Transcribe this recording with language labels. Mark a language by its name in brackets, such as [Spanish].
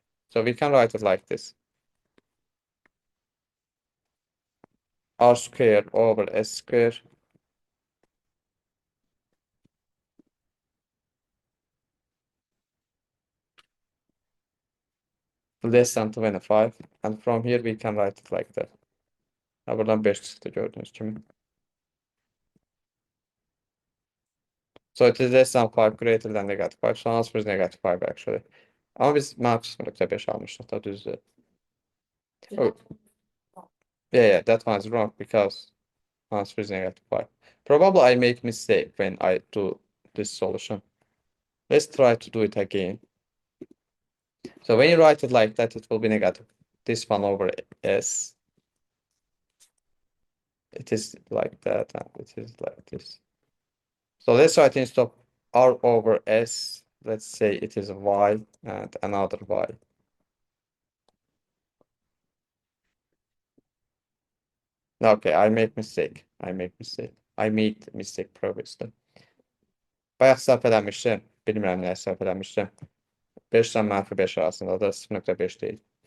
[English] So we can write it like this: r squared over s squared less than 25, and from here we can write it like that. [Turkish] Buradan 5 çıktı gördüğünüz gibi. [English] So it is less than 5, greater than negative 5. So answer is negative 5 actually. [Turkish] Ama biz -0.5 almıştık da düzdür. [English] Oh. Yeah, that one is wrong because answer is negative 5. Probably I make mistake when I do this solution. Let's try to do it again. So when you write it like that, it will be negative. This one over S. It is like that, and it is like this. So let's write instead of R over S, let's say it is Y and another Y. Okay, I make mistake. I made mistake previously. [Azerbaijani] Bayaq səhv eləmişdim. Bilmirəm nəyə səhv eləmişdim. 5-dən -5 arasında da 0.5 deyil.